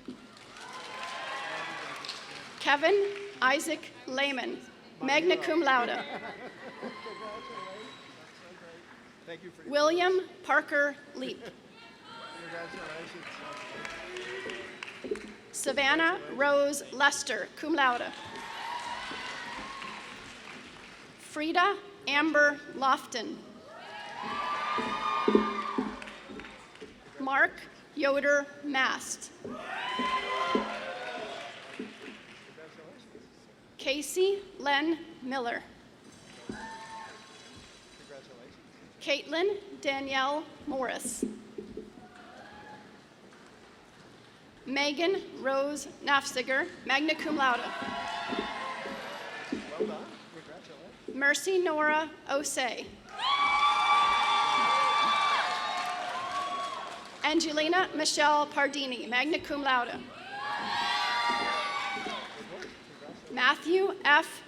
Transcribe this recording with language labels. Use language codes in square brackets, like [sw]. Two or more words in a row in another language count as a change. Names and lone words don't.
[en] Kevin Isaac Lehman, [la] magna cum laude. [en] William Parker Leap. Savannah Rose Lester, [la] cum laude. [en] Frida Amber Lofton. Mark Yoder Mast. Casey Len Miller. Caitlin Danielle Morris. Megan Rose Nafziger, [la] magna cum laude. [en] Mercy Nora Osei. Angelina Michelle Pardini, [la] magna cum laude. [en] Matthew F.